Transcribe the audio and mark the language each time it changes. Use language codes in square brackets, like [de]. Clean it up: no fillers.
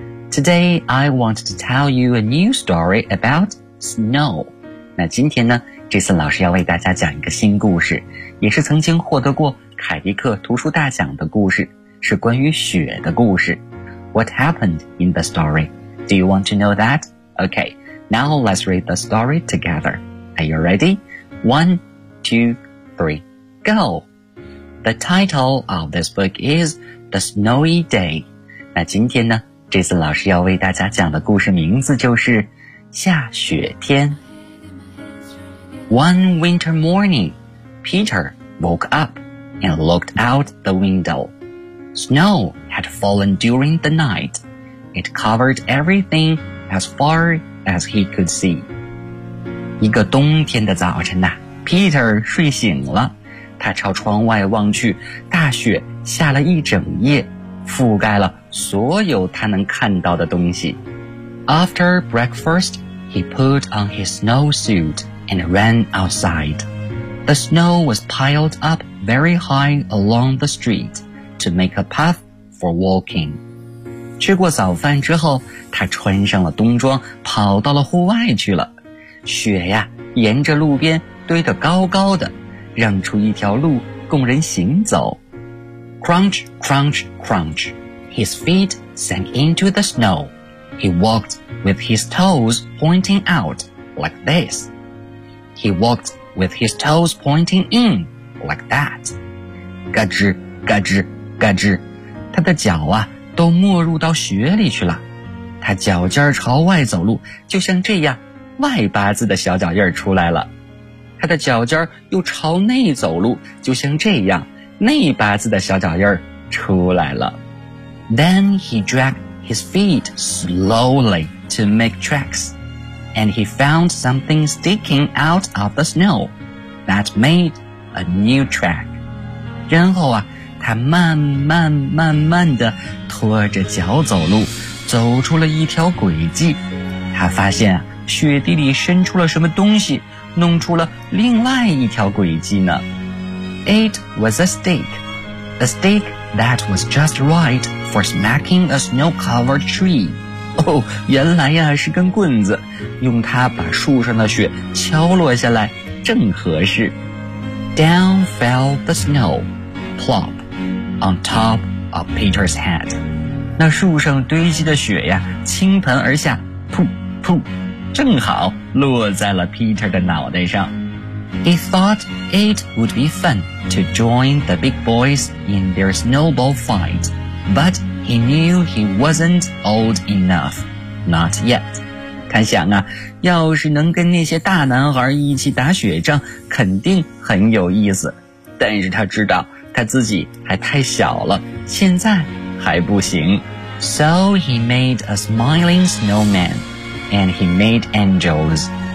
[en] Today, I want to tell you a new story about snow. [zh] 那今天呢，这次老师要为大家讲一个新故事，也是曾经获得过凯迪克图书大奖的故事，是关于雪的故事。 [en] What happened in the story? Do you want to know that? Okay, now let's read the story together. Are you ready? One, two, three, go! The title of this book is The Snowy Day. [zh] 那今天呢，这次老师要为大家讲的故事名字就是下雪天。 [en] One winter morning, Peter woke up and looked out the window. Snow had fallen during the night. It covered everything as far as he could see. [zh] 一个冬天的早晨呐、Peter 睡醒了，他朝窗外望去，大雪下了一整夜，覆盖了所有他能看到的东西。 [en] After breakfast, he put on his snowsuit and ran outside. The snow was piled up very high along the street to make a path for walking. [zh] 吃过早饭之后，他穿上了冬装，跑到了户外去了。雪呀，沿着路边堆得高高的，让出一条路供人行走。 [en] Crunch, crunch, crunch. His feet sank into the snow. He walked with his toes pointing out like this. He walked with his toes pointing in like that. [zh] 嘎吱嘎吱嘎吱，他的脚啊都没入到雪里去了。他脚尖朝外走路，就像这样外八字的小脚印出来了。他的脚尖又朝内走路，就像这样内八字的小脚印出来了。 [en] Then he dragged his feet slowly to make tracks, and he found something sticking out of the snow that made a new track. [zh] 然后啊，他慢慢慢慢地拖着脚走路，走出了一条轨迹。他发现啊，雪地里伸出了什么东西，弄出了另外一条轨迹呢。 [en] It was a stick that was just right for smacking a snow-covered tree. [zh] 哦，原来呀是根棍子，用它把树上的雪敲落下来，正合适。 [en] Down fell the snow, plop, on top of Peter's head. [zh] 那树上堆积的雪呀，倾盆而下，噗噗，正好落在了 Peter 的脑袋上。 [en] He thought it would be fun to join the big boys in their snowball fight, but he knew he wasn't old enough, not yet. [zh] 他想啊，要是能跟那些大男孩一起打雪仗，肯定很有意思。但是他知道他自己还太小了，现在还不行。 [en] So he made a smiling snowman, and he made angels.